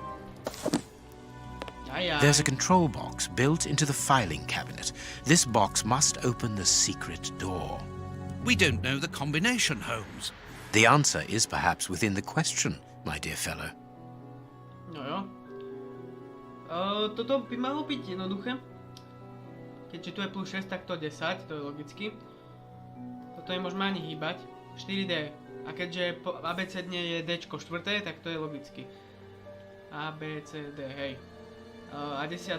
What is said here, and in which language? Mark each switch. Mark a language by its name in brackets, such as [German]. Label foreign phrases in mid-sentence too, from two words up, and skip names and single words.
[English] There's a control box built into the filing cabinet. This box must open the secret door. We don't know the combination, Holmes. The answer is perhaps within the question, my dear fellow. [Slovak] No jo. Toto by malo byť jednoduché. Keďže tu je plus 6, tak to 10, to je logicky. Toto nemôžeme ani hýbať. 4D. A keďže abecedne je Dčko 4, tak to je logicky. A, B, C, D, hej. A 10.